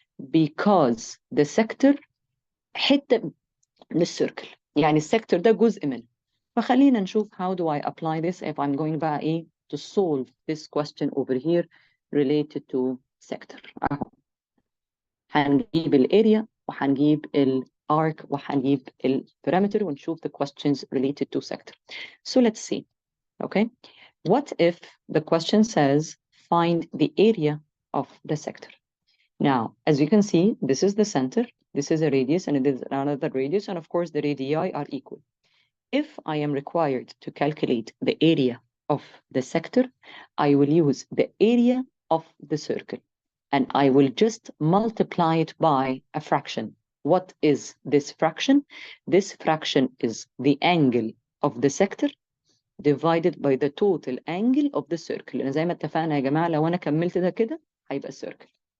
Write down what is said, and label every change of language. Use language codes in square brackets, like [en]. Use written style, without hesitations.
[en] Because the sector [ar] حتة من السيركل، يعني السيكتور ده جزء منه. فخلينا نشوف [en] how do I apply this if I'm going بقى ايه to solve this question over here related to sector. [ar] اهو هنجيب الاريا وهنجيب [en] arc وهنجيب parameter ونشوف the questions related to sector. So let's see. Okay, what if the question says find the area of the sector? Now, as you can see, this is the center, this is a radius, and it is another radius, and of course the radii are equal. If I am required to calculate the area of the sector, I will use the area of the circle, and I will just multiply it by a fraction. What is this fraction? This fraction is the angle of the sector divided by the total angle of the circle. [ar] لأن زي ما اتفقنا يا جماعة لو أنا كملت ده كده هيبقى circle.